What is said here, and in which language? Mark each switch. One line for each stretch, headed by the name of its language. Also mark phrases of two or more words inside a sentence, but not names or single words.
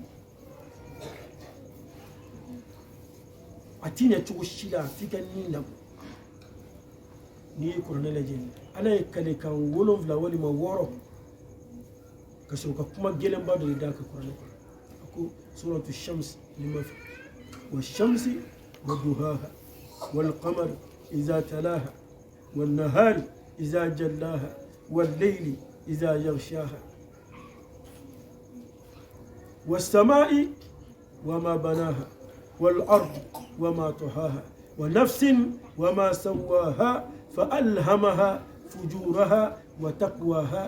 Bambara: a ti ɲɛ cogo si la f'i ka nin lamɔ n'i ye kuranɛ lajɛ ala ye kalekan 7 walima 6 ka sɔrɔ ka kuma gɛlɛnba dɔ de d'a ka kuranɛ kɔnɔ a ko
Arabic: سورة الشمس والشمس وضحاها والقمر إذا تلاها والنهار إذا جلاها والليل إذا يغشاها والسماء وما بناها والأرض وما طحاها ونفس وما سواها فألهمها فجورها وتقواها